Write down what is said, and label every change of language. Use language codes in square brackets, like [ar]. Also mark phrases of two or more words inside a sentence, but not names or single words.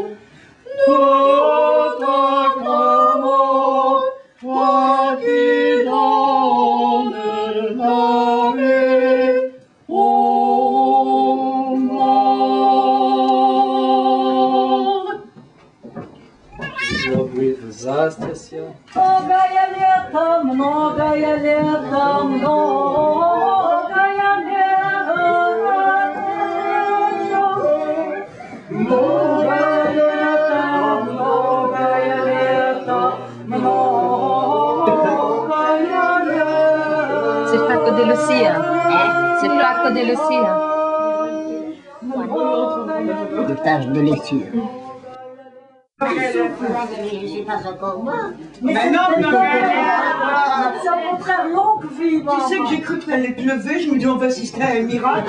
[fr] Nous t'acclamons, toi qui donnes la vie au monde. Aujourd'hui, застяся, [cu] Многое лето, многое лето, многое лето. Многое лето, многое лето, многое лето. [fr] C'est Paco de Lucia. C'est Paco de Lucia. Des taches de laitue. C'est pas encore moi. Mais non, c'est au contraire longue vie. Tu sais que j'ai cru qu'elle allait pleuver, je me dis on va assister à un miracle.